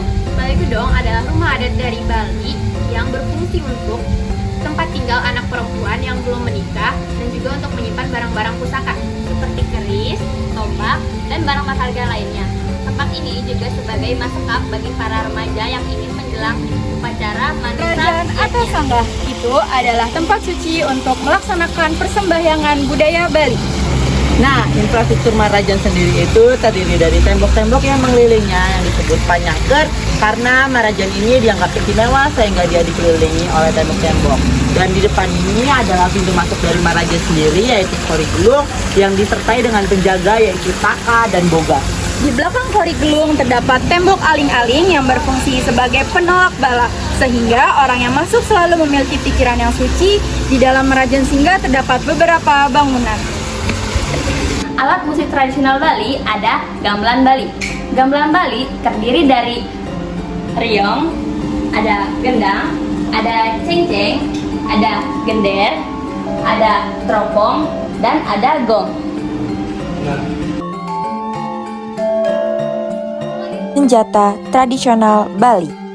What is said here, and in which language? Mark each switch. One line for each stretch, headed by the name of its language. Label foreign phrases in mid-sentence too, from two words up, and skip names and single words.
Indonesian: Balai Gedong adalah rumah adat dari Bali yang berfungsi untuk tempat tinggal anak perempuan yang belum menikah dan juga untuk menyimpan barang-barang pusaka seperti keris, tombak, dan barang berharga lainnya. Tempat ini juga sebagai maskap bagi para remaja yang ingin menjelang upacara manisa. Kerajaan atau sanggah itu adalah tempat suci untuk melaksanakan persembahyangan budaya Bali. Nah, infrastruktur Marajan sendiri itu terdiri dari tembok-tembok yang mengelilingnya yang disebut panyangker, karena Marajan ini dianggap istimewa sehingga dia dikelilingi oleh tembok-tembok. Dan di depan ini adalah pintu masuk dari Marajan sendiri, yaitu Kori Gelung, yang disertai dengan penjaga yaitu Taka dan Boga. Di belakang Kori Gelung terdapat tembok aling-aling yang berfungsi sebagai penolak bala, sehingga orang yang masuk selalu memiliki pikiran yang suci. Di dalam Marajan Singga terdapat beberapa bangunan. Alat musik tradisional Bali ada gamelan Bali. Gamelan Bali terdiri dari riong, ada gendang, ada cengceng, ada gender, ada teropong, dan ada gong. Senjata tradisional Bali.